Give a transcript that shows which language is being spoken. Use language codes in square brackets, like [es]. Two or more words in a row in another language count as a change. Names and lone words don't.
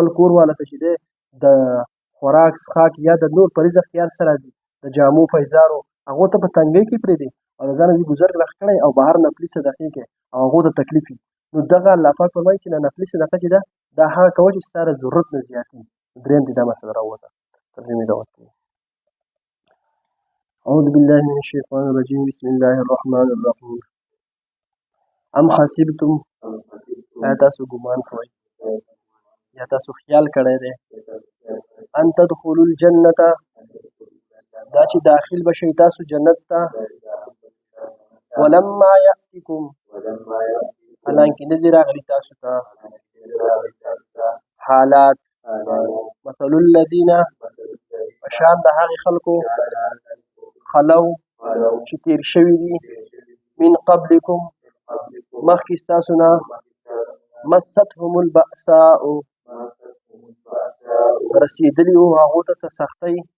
[ps] کور والا ته چې دی د خوراک څښاک یا د نور په رزق کې هر څه راځي د جامو پیزارو هغو ته په تنګۍ کې پرېږدي او د ځانه دې ګزر لخ کړی او بهر نفلي صدقې کې او هغو ته تکلیف وي نو دغه الله پاک فرمایي چې نفلي صدقه چې ده دا هغه کوه چې ستا د ضرورت نه زیاتي درېیم دې دا مسله راووته ترجمې ته وکړي [ar] أعوذ بالله من الشيطان الرجيم بسم الله الرحمن الرحيم ام حسبتم [ps] آیا تاسو ګمان کوئ یا تاسو خیال کړی دی [ar] ان تدخلوا الجنة [ps] دا چې داخل بشئ تاسو جنت ته [ar] ولما یأتکم [ps] حالانکې نه دي راغلي تاسو ته حالات [ar] مثل الذین [ps] په شان د هغې خلکو خلو چې تیر شوي دي [ar] من قبلکم [ps] مخکې ستاسو نه [ar] مستهم البأساء [ps] رسېدلي وو هغو ته سختۍ